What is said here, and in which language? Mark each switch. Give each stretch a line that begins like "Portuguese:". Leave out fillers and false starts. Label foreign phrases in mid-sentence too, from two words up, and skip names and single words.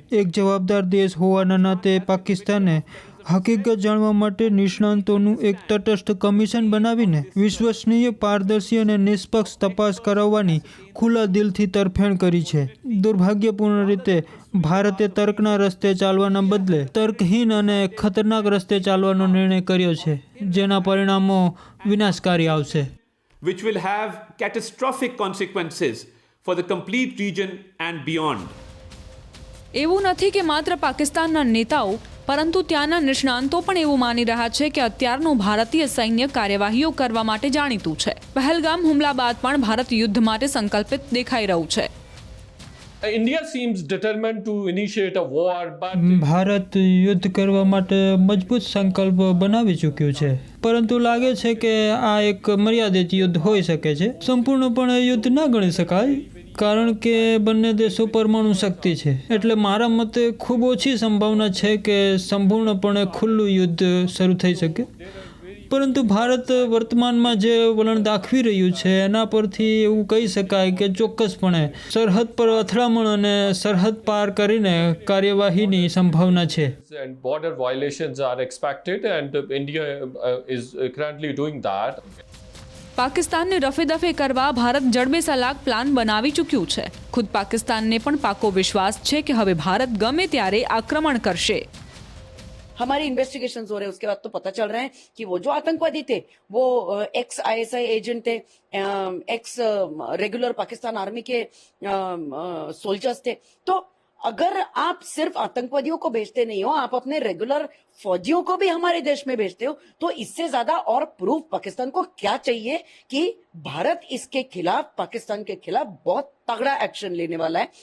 Gujarati: એક જવાબદાર દેશ હોવાના નાતે પાકિસ્તાને હકીકત જાણવા માટે નિષ્ણાંતોનું એક તટસ્થ કમિશન બનાવીને વિશ્વસનીય, પારદર્શી અને નિષ્પક્ષ તપાસ કરાવવાની ખુલ્લા દિલથી તરફેણ કરી છે। દુર્ભાગ્યપૂર્ણ રીતે ભારતે તર્કના રસ્તે ચાલવાના બદલે તર્કહીન અને ખતરનાક રસ્તે ચાલવાનો નિર્ણય કર્યો છે, જેના પરિણામો વિનાશકારી આવશે।
English: Which will have catastrophic consequences for the complete region and beyond.
Gujarati: એવું નથી કે માત્ર પાકિસ્તાનના નેતાઓ પરંતુ ત્યાંના નિષ્ણાંતો પણ એવું માની રહ્યા છે કે અત્યારનું ભારતીય સૈન્ય કાર્યવાહીઓ કરવા માટે જાણીતું છે। પહેલગામ હુમલા બાદ પણ ભારત યુદ્ધ માટે સંકલ્પિત દેખાઈ રહ્યું છે।
English: India seems determined to initiate a war, but
Gujarati: ભારત યુદ્ધ કરવા માટે મજબૂત સંકલ્પ બનાવી ચૂક્યું છે, પરંતુ લાગે છે કે આ એક મર્યાદિત યુદ્ધ હોઈ શકે છે। સંપૂર્ણપણે યુદ્ધ ન ગણી શકાય, કારણ કે બંને દેશો પરમાણુ શક્તિ છે। એટલે મારા મતે ખૂબ ઓછી સંભાવના છે કે સંપૂર્ણપણે ખુલ્લું યુદ્ધ શરૂ થઈ શકે, પરંતુ ભારત વર્તમાનમાં જે વલણ દાખવી રહ્યું છે એના પરથી એવું કહી શકાય કે ચોક્કસપણે સરહદ પર અથડામણ અને સરહદ પાર કરીને કાર્યવાહીની સંભાવના છે।
English: and border violations are expected, and India is currently doing that.
Gujarati: પાકિસ્તાનને રફે દફે કરવા ભારત જડબે સલાક પ્લાન બનાવી ચૂક્યું છે। ખુદ પાકિસ્તાનને પણ પાકો વિશ્વાસ છે કે હવે ભારત ગમે ત્યારે આક્રમણ કરશે।
Hindi: हमारे इन्वेस्टिगेशंस हो रहे हैं, उसके बाद तो पता चल रहा है कि वो जो आतंकवादी थे वो
English: ex ISI agent
Hindi: थे,
English: ex regular Pakistan army
Hindi: के सोल्जर्स थे। तो अगर आप सिर्फ आतंकवादियों को भेजते नहीं हो, आप अपने रेगुलर फौजियों को भी हमारे देश में भेजते हो, तो इससे ज्यादा और प्रूफ पाकिस्तान को क्या चाहिए कि भारत इसके खिलाफ, पाकिस्तान के खिलाफ बहुत तगड़ा एक्शन लेने वाला है।